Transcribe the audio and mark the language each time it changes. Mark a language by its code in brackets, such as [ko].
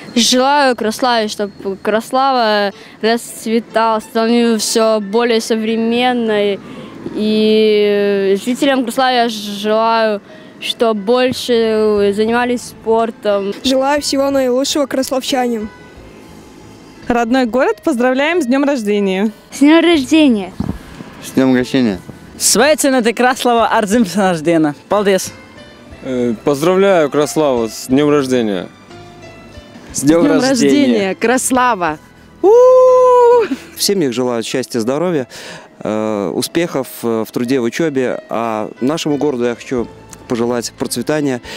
[ru] Желаю Красславе, чтобы Красслава расцветала, становилась все более современной. И жителям Красславы я желаю, чтобы больше занимались спортом. Желаю всего наилучшего красславчанам. Родной город, поздравляем с днем рождения. С днем рождения. С днем рождения. [lv] Sveicināti Krasslava ar dzimšanas dienu. Paldies! [ru] Поздравляю Красславу с днем рождения. С днем рождения, Красслава! В семьях желаю счастья, здоровья, успехов в труде, в учебе. А нашему городу я хочу пожелать процветания.